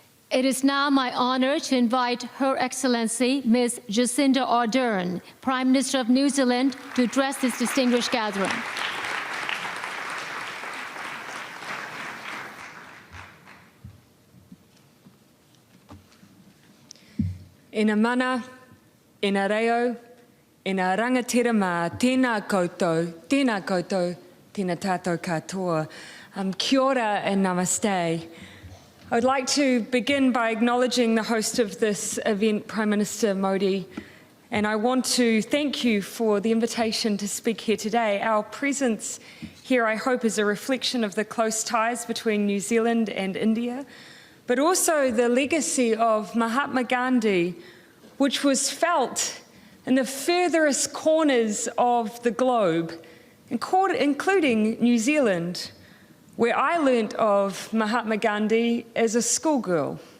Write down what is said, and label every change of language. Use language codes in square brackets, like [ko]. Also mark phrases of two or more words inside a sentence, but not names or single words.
[en] It is now my honor to invite Her Excellency, Ms. Jacinda Ardern, Prime Minister of New Zealand, to address this distinguished gathering. [mi] Ina mana, ina reo, ina rangatira mā, tēnā koutou, tēnā tātou katoa. Kia ora and namaste. [en] I would like to begin by acknowledging the host of this event, Prime Minister Modi, and I want to thank you for the invitation to speak here today. Our presence here, I hope, is a reflection of the close ties between New Zealand and India, but also the legacy of Mahatma Gandhi, which was felt in the furthest corners of the globe, including New Zealand, where I learnt of Mahatma Gandhi as a schoolgirl.